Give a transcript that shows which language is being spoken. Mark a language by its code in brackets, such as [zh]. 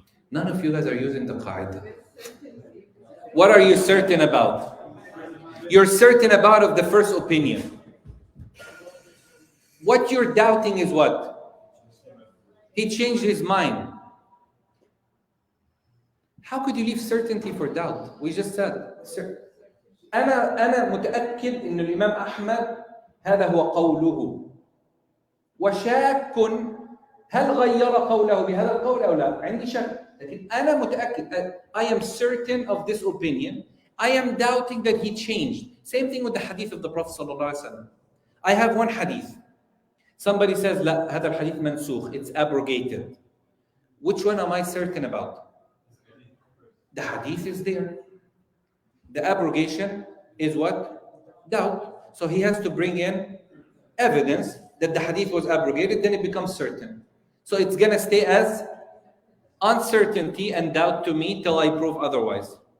[en] None of you guys are using the qaida. What are you certain about? You're certain about of the first opinion. What you're doubting is what? He changed his mind. How could you leave certainty for doubt? We just said, [ar] أنا متأكد إن الإمام أحمد هذا هو قوله وشاك هل غير قوله بهذا القول أو لا؟ عندي شك. لكن أنا متأكد. [en] I am certain of this opinion. I am doubting that he changed. Same thing with the hadith of the Prophet sallallahu alaihi wasallam. I have one hadith. Somebody says, [ar] لا, هذا الحديث منسوخ. [en] It's abrogated. Which one am I certain about? The hadith is there. The abrogation is what? Doubt. So he has to bring in evidence that the hadith was abrogated, then it becomes certain. So it's going to stay as uncertainty and doubt to me till I prove otherwise.